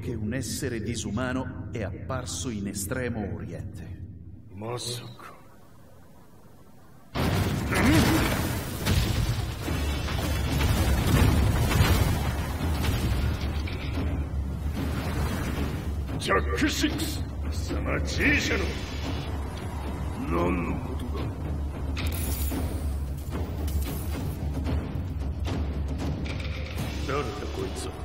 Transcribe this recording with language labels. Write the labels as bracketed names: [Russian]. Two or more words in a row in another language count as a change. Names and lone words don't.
[Italian] che un essere disumano è apparso in Estremo Oriente. [Japanese] Masaka. Jack 6! 貴様 G 社の何のことだ。誰だこいつは。